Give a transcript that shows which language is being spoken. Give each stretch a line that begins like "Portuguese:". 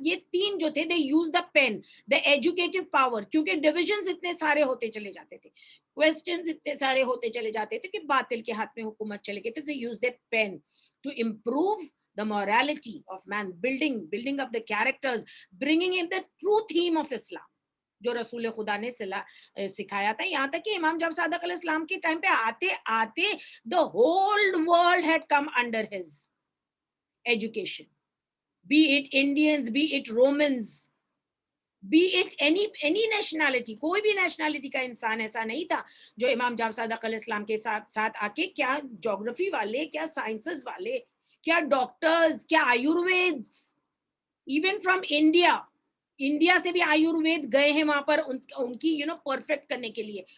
Urdu: یہ تین جو تھے,
English: they use the pen, the educative power,
Urdu: کیونکہ ڈویژنز اتنے سارے ہوتے چلے جاتے تھے, کوسچنز اتنے سارے ہوتے چلے جاتے تھے کہ باطل کے ہاتھ میں حکومت چلے گئی, تو
English: they use their pen to improve the morality of man, building up the characters, bringing in the true theme of Islam
Urdu: جو رسول خدا نے سکھایا تھا. یہاں تک کہ امام جعفر صادق علیہ السلام کے ٹائم پہ آتے آتے
English: the whole world had come under his education, be it Indians, be it Romans, be it any nationality.
Urdu: کوئی بھی نیشنلٹی کا انسان ایسا نہیں تھا جو امام جعفر صادق علیہ السلام کے ساتھ آ کے, کیا جغرافی والے, کیا سائنسز والے, کیا ڈاکٹرز, کیا آیورویدز,
English: even from
Urdu: انڈیا سے بھی آیوروید گئے ہیں وہاں پر ان کی پرفیکٹ کرنے کے لیے.